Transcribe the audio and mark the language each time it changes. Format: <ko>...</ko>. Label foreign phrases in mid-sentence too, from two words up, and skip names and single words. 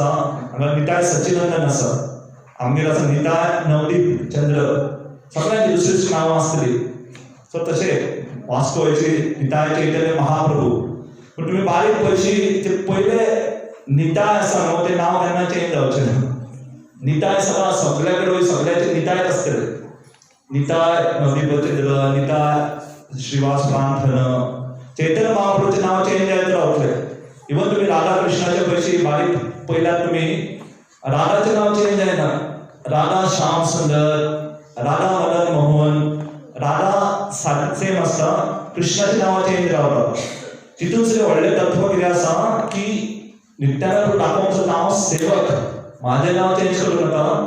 <kok>हांगा निताय सच्चिदानंद आसा, आमगेर आसा निताय नवदीप चंद्र, सगळ्यांची दुसरी दुसरी नांवां आसतली. सो तशें वास्कोची निताय चैतन्य महाप्रभू. पूण तुमी बारीक पयशी ते पयले निताय आसा न्हू तें नांव केन्ना चेंज जावचें ना. निताय सगळ्या कडेन सगळ्याचे निताय आसतले. निताय नवदीप चंद्र, निताय श्रीवास प्रांथन, चैतन्य महाप्रभूचें नांव चेंज जायत रावतलें. इवन तुम्ही राधा कृष्णाच्या पयशी बारीक पयल्यार तुमी राधाचें नांव चेंज जायना. राधा श्याम सुंदर, राधा मदन मोहन, राधा सेम आसता, कृष्णाचें नांव चेंज रावता. तितून सुद्दां व्हडलें तत्व कितें आसा की नित्यानंद ठाकोरचो नांव सेवक, म्हाजें नांव चेंज करूं नाका.</kok>